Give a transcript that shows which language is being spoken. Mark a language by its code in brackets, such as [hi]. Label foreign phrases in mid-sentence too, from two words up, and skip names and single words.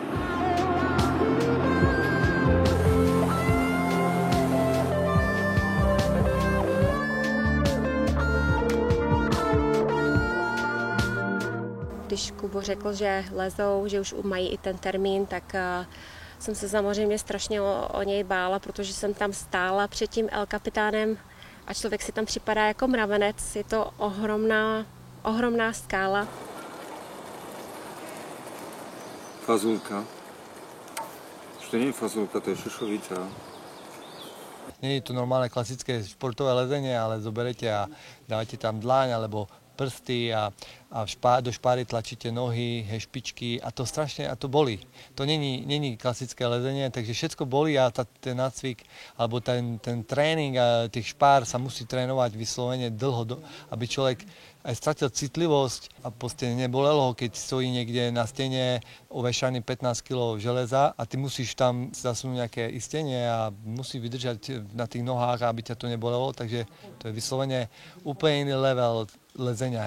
[cs] Když Kubo řekl, že lezou, že už mají i ten termín, tak jsem se samozřejmě strašně o něj bála, protože jsem tam stála před tím El Capitánem a člověk si tam připadá jako mravenec. Je to ohromná skála. [sk] Fazulka. To nie je fazulka, to je šošovica. Nie je to normálne klasické športové lezenie, ale zoberete a dávate tam dlaň alebo prsty a do špáry tlačíte nohy, špičky a to strašne bolí. To není klasické lezenie, takže všetko bolí a ten nácvik alebo ten tréning a tých špár sa musí trénovať vyslovene dlho, aby človek aj stratil citlivosť a proste nebolelo ho, keď stojí niekde na stene ovešaný 15 kg železa a ty musíš tam zasunúť nejaké istenie a musí vydržať na tých nohách, aby ťa to nebolelo, takže to je vyslovene úplne iný level lezenia.